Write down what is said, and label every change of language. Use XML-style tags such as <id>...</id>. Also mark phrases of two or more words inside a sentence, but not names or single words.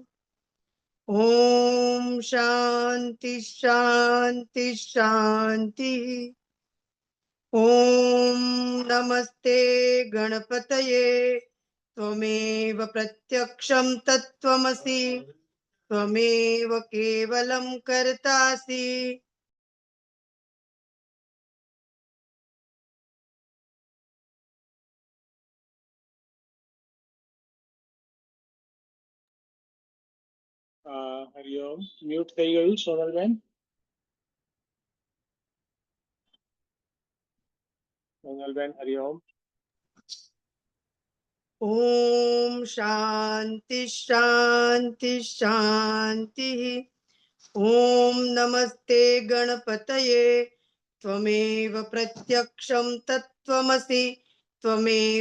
<sa>ॐ शान्ति शान्ति शान्तिः। ॐ नमस्ते गणपतये त्वमेव प्रत्यक्षं तत्त्वमसि त्वमेव केवलं कर्तासि</sa> <gu>હરિઓમ મ્યુટ થઈ ગયું સોનલબેન. સોનલબેન હરિઓમ.</gu> <sa>ॐ शान्ति शान्ति शान्तिः। ॐ नमस्ते गणपतये त्वमेव प्रत्यक्षं तत्त्वमसि त्वमेव</sa>